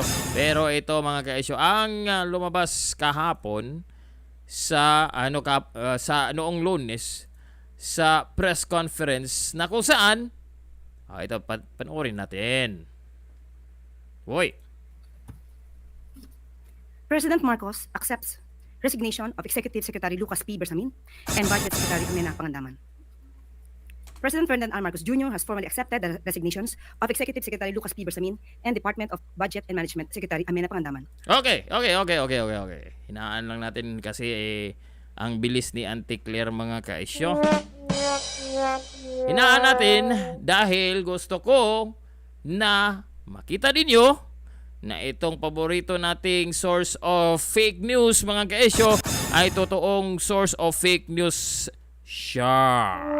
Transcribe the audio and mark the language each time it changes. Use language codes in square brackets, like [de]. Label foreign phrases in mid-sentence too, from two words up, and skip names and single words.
[tl] Pero ito mga ka-issue ang lumabas kahapon sa sa noong Lunes sa press conference na kung saan ito panoorin natin. Hoy. [en] President Marcos accepts resignation of Executive Secretary Lucas Bersamin and Budget Secretary Amenah Pangandaman. President Ferdinand R. Marcos Jr. has formally accepted the resignations of Executive Secretary Lucas Bersamin and Department of Budget and Management Secretary Amenah Pangandaman. Okay. [tl] Hinaan lang natin kasi ang bilis ni Ante Kler mga ka-issue. Hinaan natin dahil gusto ko na makita ninyo na itong paborito nating [en] source of fake news [tl] mga kaesyo ay totoong [en] source of fake news [tl] siya.